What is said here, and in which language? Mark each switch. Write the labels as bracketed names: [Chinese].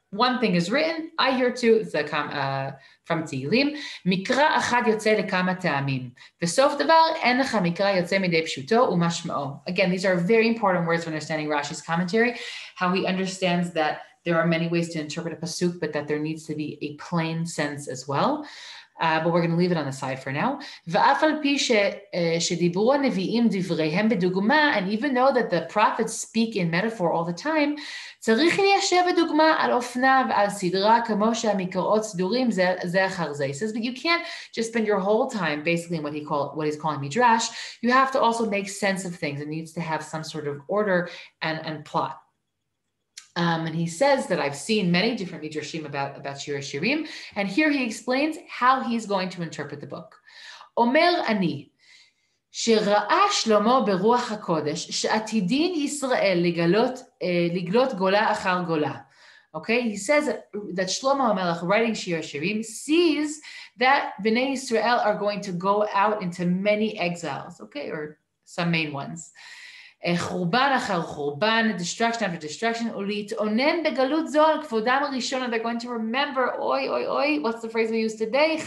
[English] one thing is written, I hear two, it's from Tehillim, [Hebrew] מקרא אחד יוצא לכמה טעמים, וסוף דבר, אין לך מקרא יוצא מידי פשוטו ומשמעו. [English] Again, these are very important words for understanding Rashi's commentary, how he understands that there are many ways to interpret a pasuk, but that there needs to be a plain sense as well. But we're going to leave it on the side for now. [Hebrew] ואף על פי שדיברו הנביאים דבריהם בדוגמה, [English] and even though that the prophets speak in metaphor all the time, [Hebrew] צריך ליישב הדוגמה על אופנה ועל סדרה כמו שהמקראות סדורים זה אחר זה. [English] He says, but you can't just spend your whole time basically in what he's calling midrash. You have to also make sense of things. It needs to have some sort of order and plot. And he says that I've seen many different midrashim about Shir HaShirim, and here he explains how he's going to interpret the book. Omer ani, [Hebrew] שראה שלמה ברוח הקודש, שעתידין ישראל לגלות גולה אחר גולה. [English] Okay, he says that Shlomo HaMelech, writing Shir HaShirim, sees that Bnei Israel are going to go out into many exiles, okay, or some main ones. [Hebrew] חורבן אחר חורבן, [English] destruction after destruction, [Hebrew] ולהתאונן בגלות זו על כבודם הראשון, [English] and they're going to remember, oi, what's the phrase we use today?